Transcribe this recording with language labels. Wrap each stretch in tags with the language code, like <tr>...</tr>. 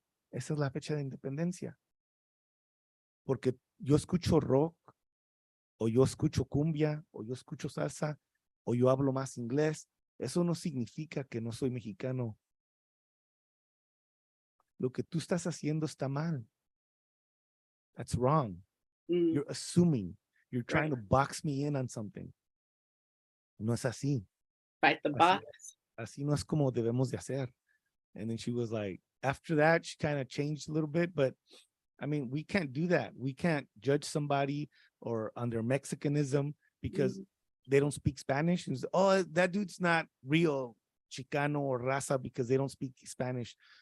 <es>Esa es la fecha de independencia. Porque yo escucho rock, o yo escucho cumbia, o yo escucho salsa, o yo hablo más inglés. Eso no significa que no soy mexicano. Lo que tú estás haciendo está mal.</es> <en>That's wrong. You're assuming. You're trying to box me in on something.</en> <es>No es así.</es> <en>Fight the box.</en> <es>Así no es como debemos de hacer.</es> <en>And then she was like, after that, she kind of changed a little bit, but I mean, we can't do that. We can't judge somebody or on their Mexicanism because they don't speak Spanish. And oh, that dude's not real Chicano or raza because they don't speak Spanish.</en>